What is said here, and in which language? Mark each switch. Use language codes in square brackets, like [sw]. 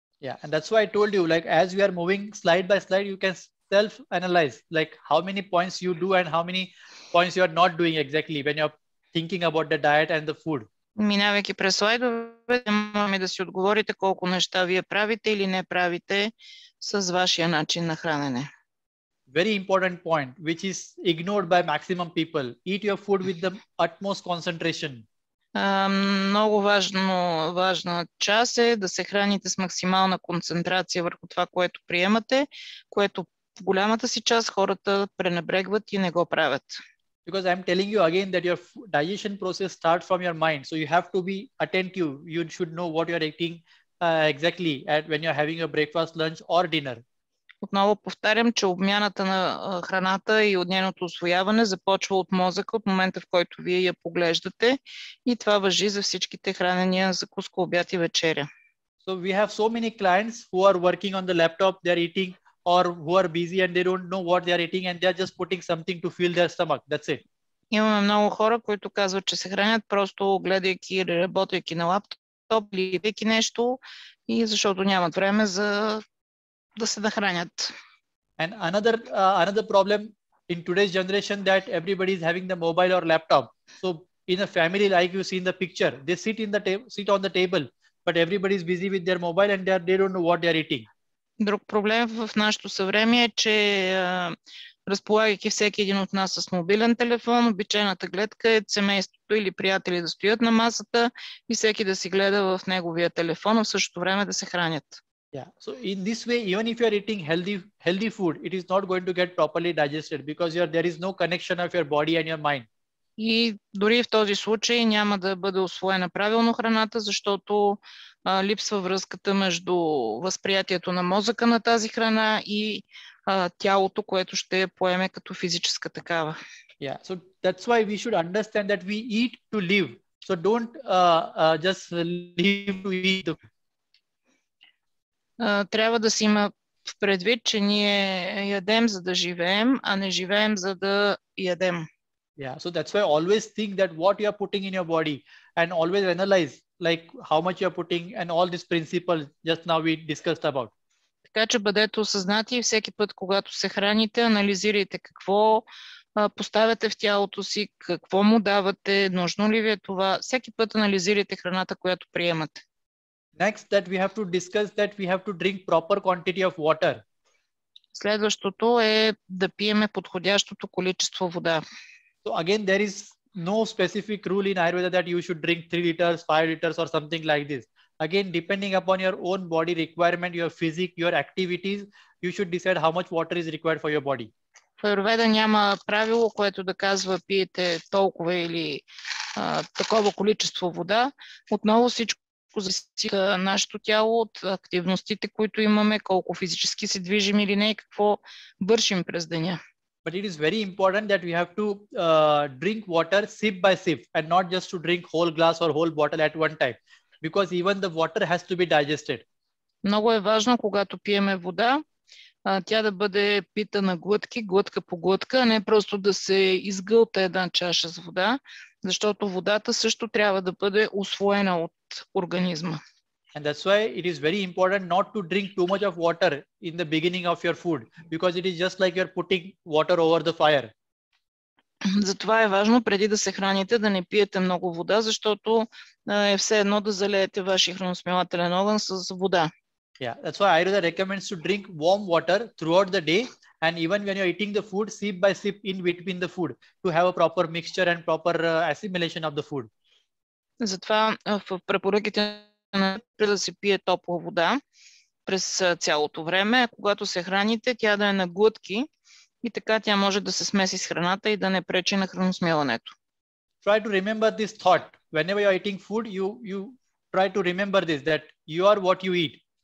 [en] Yeah, and that's why I told you, like as we are moving slide by slide, you can self-analyze, like how many points you do and how many points you are not doing exactly when you're thinking about the diet and the food. [bg] Минавайки през слайдовете, можем да си отговорите колко неща вие правите или не правите с вашия начин на хранене. [en] Very important point, which is ignored by maximum people. Eat your food with the utmost concentration. [bg] Много важна част е да се храните с максимална концентрация върху това, което приемате, което в голямата си част хората пренебрегват и не го правят. [en] Because I'm telling you again that your digestion process starts from your mind. So you have to be attentive. You should know what you're eating exactly when you're having your breakfast, lunch or dinner. [bg] Отново повтарям, че обмяната на храната и от нейното усвояване започва от мозъка, от момента, в който вие я поглеждате, и това важи за всичките хранения, закуска, обяд и вечеря. [en] So we have so many clients who are working on the laptop, they are eating, or who are busy and they don't know what they are eating and they are just putting something to fill their stomach. That's it. [bg] Имаме много хора, които казват, че се хранят просто гледайки или работейки на лаптоп или пейки нещо, и защото нямат време за да се нахранят. [en] And another problem in today's generation that everybody is having the mobile or laptop. So in a family, like you see in the picture, they sit on the table, but everybody is busy with their mobile and they don't know what they are eating. [bg] Друг проблем в нашето съвремие е, че разполагайки всеки един от нас с мобилен телефон, обичайната гледка е семейството или приятели да стоят на масата и всеки да си гледа в неговия телефон, а в същото време да се хранят. [en] Yeah. So in this way, even if you are eating healthy food, it is not going to get properly digested because there is no connection of your body and your mind. [bg] И дори в този случай няма да бъде усвоена правилно храната, защото липсва връзката между възприятието на мозъка на тази храна и тялото, което ще я поеме като физическа такава. [en] Yeah, so that's why we should understand that we eat to live. So don't just live to eat. [bg] Трябва да си има в предвид, че ние ядем за да живеем, а не живеем за да ядем. [en] Yeah, so that's why always think that what you are putting in your body and always analyze like how much you are putting and all these principles just now we discussed about. [bg] Така че бъдете осъзнати и всеки път, когато се храните, анализирайте какво поставяте в тялото си, какво му давате, нужно ли ви е това. Всеки път анализирайте храната, която приемате. [en] Next that we have to discuss that we have to drink proper quantity of water. [bg] Следващото е да пиеме подходящото количество вода. [en] So again, there is no specific rule in Ayurveda that you should drink 3 liters, 5 liters or something like this. Again, depending upon your own body requirement, your physique, your activities, you should decide how much water is required for your body. [bg] В Аюрведа няма правило, което да казва пиете толкова или такова количество вода. Отново всичко зависи от нашето тяло, от активностите, които имаме, колко физически се движим или не и какво вършим през деня. [en] But it is very important that we have to drink water sip by sip and not just to drink whole glass or whole bottle at one time because even the water has to be digested. [bg] Много е важно, когато пиеме вода, тя да бъде пита на глътки, глътка по глътка, а не просто да се изгълта една чаша с вода, защото водата също трябва да бъде усвоена от организма. [en] And that's why it is very important not to drink too much of water in the beginning of your food because it is just like you're putting water over the fire. [bg] Затова е важно преди да се храните да не пиете много вода, защото е все едно да залеете вашия храносмилателен огън с вода. [en] Yeah, that's why Ayurveda recommends to drink warm water throughout the day and even when you're eating the food, sip by sip in between the food to have a proper mixture and proper assimilation of the food. [bg] Затова в препоръките да се пие топла вода през цялото време, а когато се храните, тя да е на глътки и така тя може да се смеси с храната и да не пречи на храносмилането. [en] Try to remember this thought. Whenever you are eating food, you try to remember this, that you are what you eat.